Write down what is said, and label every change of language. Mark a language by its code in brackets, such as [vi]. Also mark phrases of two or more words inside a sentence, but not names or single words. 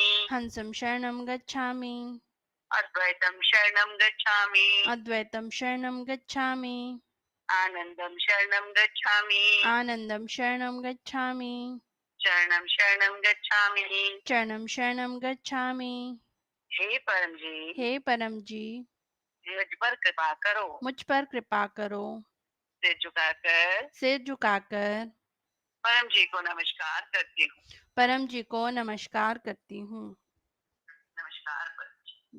[sa] हंसं शरणं गच्छामि। अद्वैतं शरणं गच्छामि। अद्वैतं शरणं गच्छामि। आनंदं शरणं गच्छामि। आनंदं शरणं गच्छामि। शरणं शरणं गच्छामि। चरणं शरणं गच्छामि। [hi] हे परम जी, हे परम जी, मुझ पर कृपा करो। मुझ पर कृपा करो। सिर झुकाकर सिर झुकाकर परम जी को नमस्कार करती हूँ। परम जी को नमस्कार करती हूँ। नमस्कार परम जी।